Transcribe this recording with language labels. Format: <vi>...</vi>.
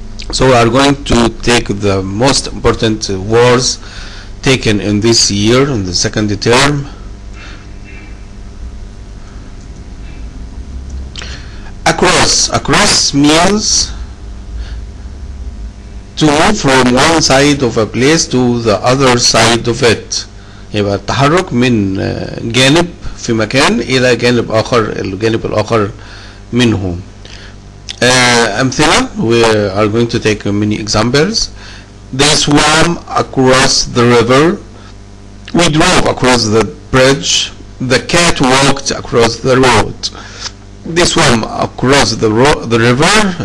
<en>So we are going to take the most important words taken in this year, in the second term. Across means to move from one side of a place to the other side of it.</en> <ar>يبقى التحرك من جانب في مكان إلى جانب آخر، الجانب الآخر منه.</ar> <en>أمثلة, we are going to take many examples. They swam across the river. We drove across the bridge. The cat walked across the road. They swam across the river.</en>